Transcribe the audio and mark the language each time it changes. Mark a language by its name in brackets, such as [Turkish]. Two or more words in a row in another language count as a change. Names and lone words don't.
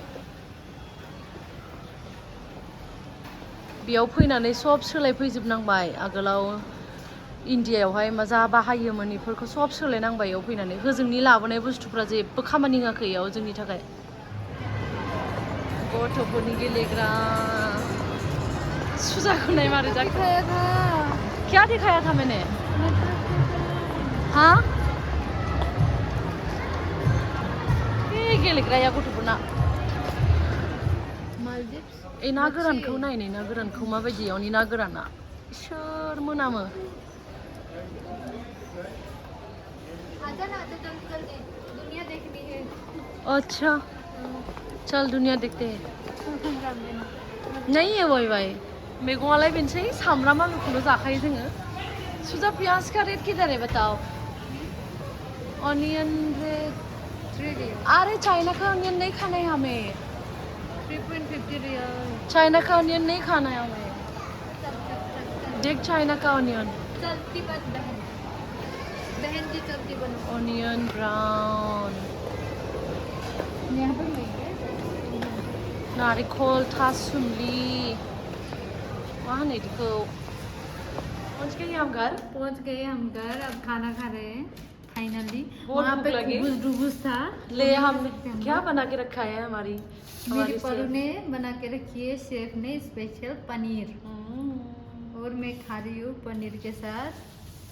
[Bodo] बेयाव फैनानै सब सोलायफैजोबनांबाय आगोलाव इन्डियायावहाय मा जा बाहायोमोन बेफोरखौ सब सोलायनांबाय बेयाव फैनानै होजोंनि लाबोनाय बुस्थुफ्रा जेबो खामानि होआखै बेयाव जोंनि थाखाय गथ'फोरनि गेलेग्रा सुजाखौ नाय मारै जाखो [Hindi] क्या दिखाया था मैंने हाँ [Bodo] बे गेलेग्राया गथ'फोरना ना गोरानखौ नायनाय ना गोरानखौ माबायदि इयावनि ना गोराना सोर मोनामो [Hindi] अच्छा चल दुनिया देखते हैं नहीं है [Bodo] वाई वाई मैगंआलाय बेनोसै सामब्राम आलुखौनो जाखायो जोङो सुजा [Hindi] प्याज का रेट किधर है बताओ [English] onion rate [Hindi] अरे चाइना का ऑनियन नहीं खाना है हमें 3.50 रियाल चाइना का ऑनियन नहीं खाना है हमें देख चाइना का ऑनियन चलती बात बहन जी चलती बनो [English] onion brown [Hindi] यहाँ पर नहीं है [Bodo] नारिखल थासुमलि मा होनो इदिखौ [Hindi] पहुंच गए हम घर अब खाना खा रहे हैं फाइनली वहाँ पे डुबुस था ले हमने क्या बना के रखा है हमारी मेरी परू ने बना के रखी है शेफ ने स्पेशल पनीर और मैं खा रही हूँ पनीर के साथ खाना